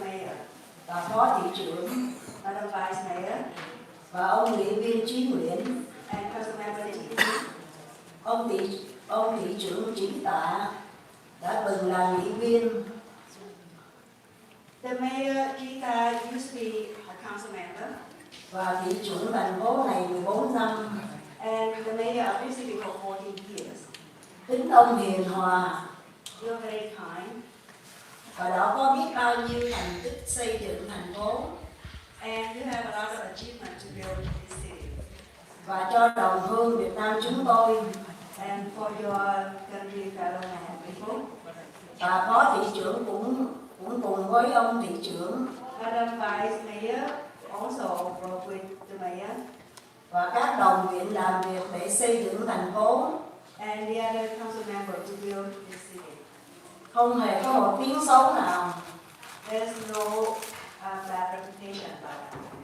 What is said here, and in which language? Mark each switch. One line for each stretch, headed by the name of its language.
Vietnamese: Mayor, và phó thị trưởng
English: Madam Vice Mayor
Vietnamese: và ông nghị viên Chí Nguyễn
English: and Councilmember Chí.
Vietnamese: Ông thị trưởng Chí Tạ đã từng là nghị viên.
English: The Mayor Gita used to be a council member.
Vietnamese: Và thị trưởng thành phố này 14 năm.
English: And the mayor of this city for 14 years. Tính ông hiền hòa. You're very kind.
Vietnamese: Và đã có biết bao nhiêu thành tích xây dựng thành phố.
English: And you have a lot of achievement to build this city.
Vietnamese: Và cho đồng hương Việt Nam chúng tôi.
English: And for your country fellow man people.
Vietnamese: Và phó thị trưởng cũng cùng với ông thị trưởng.
English: Madam Vice Mayor also work with the mayor.
Vietnamese: Và các đồng viện làm việc để xây dựng thành phố.
English: And the other council members to build this city.
Vietnamese: Không hề có một tiếng xấu nào.
English: There's no bad reputation about that.